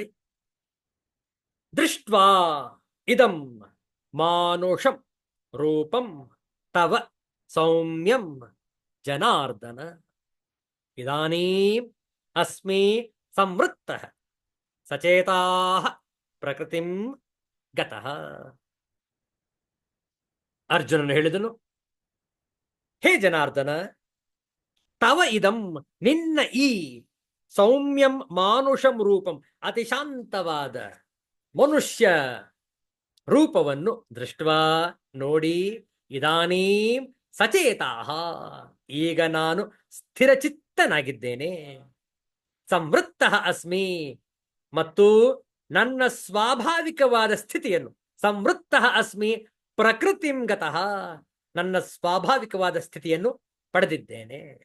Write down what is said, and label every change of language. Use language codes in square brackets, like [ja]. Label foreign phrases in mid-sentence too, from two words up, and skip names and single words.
[sa] दृष्ट्वा इदं मानुषं रूपं तव सौम्यं जनार्दन इदानीं अस्मि संवृत्तः सचेताः प्रकृतिं गतः. [kn] ಅರ್ಜುನನು ಹೇಳಿದನು, ಹೇ ಜನಾರ್ದನ, [sa] तव इदं [kn] ನಿನ್ನ ಈ ಸೌಮ್ಯಂ [sa] मानुषं रूपं [kn] ಅತಿ ಶಾಂತವಾದ ಮನುಷ್ಯ ರೂಪವನ್ನು ದೃಷ್ಟ್ವಾ ನೋಡಿ, [sa] इदानीं सचेताः [kn] ಈಗ ನಾನು ಸ್ಥಿರಚಿತ್ತನಾಗಿದ್ದೇನೆ, [sa] संवृत्तः अस्मि [kn] ಮತ್ತು ನನ್ನ ಸ್ವಾಭಾವಿಕವಾದ ಸ್ಥಿತಿಯನ್ನು, [sa] संवृत्तः अस्मि प्रकृतिं गतः [kn] ನನ್ನ ಸ್ವಾಭಾವಿಕವಾದ ಸ್ಥಿತಿಯನ್ನು ಪಡೆದಿದ್ದೇನೆ.